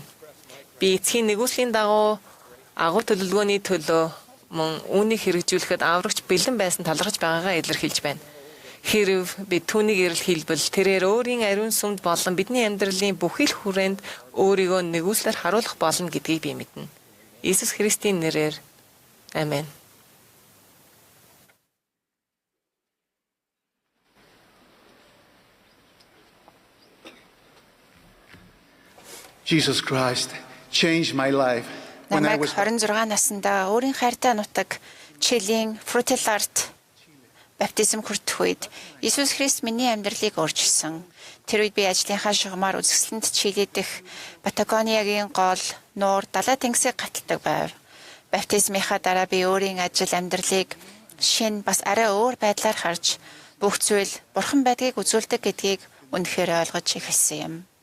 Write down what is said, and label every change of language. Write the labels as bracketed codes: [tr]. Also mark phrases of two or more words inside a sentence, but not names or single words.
[mn] Би эцгийн нэгүүлслийн дагуу агуу төлөвлөгөөний төлөө мөн үүнийг хэрэгжүүлэхэд аврагч бэлэн байсан талархаж байгаагаа илэрхийлж байна. Хэрв бид түүнийг эрэл хийлбэл тэрээр өөрийн ариун сүмд болон бидний амьдралын бүхий л хүрээнд өөрийгөө нэгүүлсээр харуулах болно гэдгийг би мэднэ. Иесус Христийн нэрээр Амен. [en] Jesus Christ changed my life when I [mn] Намайг [en] was [mn] 26 наснда өөрийн хайртай нутаг Чилийн Фрутиларт баптизм хүртэх үед Иесус Христ миний амьдралыг өөрчилсөн. Тэр үед би ажлынхаа шугамаар үзэсгэлэнт Чили дэх Патагониагийн гол нуур далай тэнгисийг гаталдаг байв. Баптизмынхаа дараа би өөрийн ажил амьдралыг шинэ бас арай өөр байдлаар харж бүх зүйл Бурхан байдгийг үзүүлдэг гэдгийг үнэхээр ойлгож эхэлсэн юм.